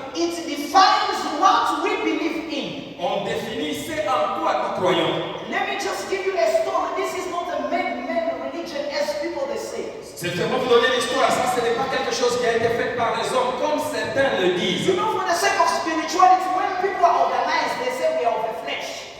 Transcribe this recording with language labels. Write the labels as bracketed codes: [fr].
[en] it defines what we believe in. [fr] on définit ce en quoi nous croyons. [en] Let me just give you a story. This is not a man-made religion as people they say. [fr] C'est vraiment vous donner l'histoire. Ça, ce n'est pas quelque chose qui a été fait par les hommes, comme certains le disent. [en] You know, for the sake of spirituality, when people are organized, they say we are of the flesh.